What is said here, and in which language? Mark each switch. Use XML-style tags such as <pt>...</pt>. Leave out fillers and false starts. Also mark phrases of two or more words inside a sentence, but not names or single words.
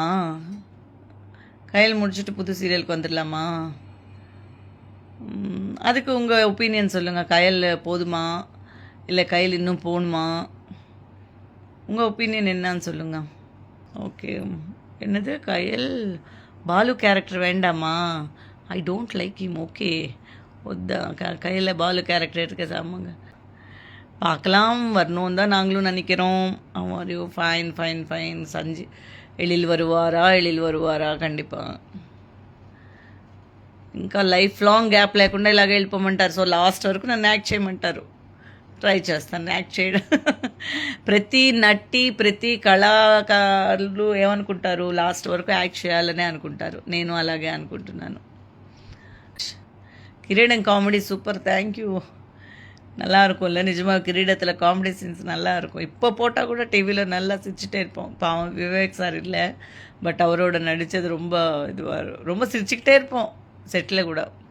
<ta>கயல் முடிச்சுட்டு புது சீரியலுக்கு வந்துடலாமா? அதுக்கு உங்கள் ஒப்பீனியன் சொல்லுங்கள். கயல் போதுமா இல்லை கயல் இன்னும் போகணுமா? உங்கள் ஒப்பீனியன் என்னன்னு சொல்லுங்கள். ஓகே. என்னது கயல் பாலு கேரக்டர் வேண்டாமா?</ta> <en>I don't like him.</en> <ta>ஓகே, கையில் பாலு கேரக்டர் எடுக்க சாமாங்க பார்க்கலாம். வரணும் தான் நாங்களும் நினைக்கிறோம். அவரையோ</ta> <en>fine fine fine.</en> <ta>எழில் வருவாரா?</ta> <te>కண்டிப்பாக ఇంకా</te> <en>life long gap</en> <te>లేకుండా ఇలాగే వెళ్ళిపోమంటారు.</te> <en>so last</en> <te>వరకు నన్ను యాక్ట్ చేయమంటారు. ట్రై చేస్తాను యాక్ట్ చేయడం. ప్రతి నటి ప్రతి కళాకారులు ఏమనుకుంటారు, లాస్ట్ వరకు యాక్ట్ చేయాలనే అనుకుంటారు. నేను అలాగే అనుకుంటున్నాను.</te> <ta>கிரீடம்</ta> <en>comedy super, thank you.</en> <ta>நல்லா இருக்கும்ல நிஜமாக. கிரீடத்தில்</ta> <en>comedy scenes</en> <ta>நல்லா இருக்கும். இப்போ போட்டால் கூட டிவியில் நல்லா சிரிச்சுட்டே இருப்போம். பாவம் விவேக் சார் இல்லை, பட் அவரோட நடித்தது ரொம்ப இதுவாக ரொம்ப சிரிச்சுக்கிட்டே இருப்போம் செட்டில் கூட.</ta>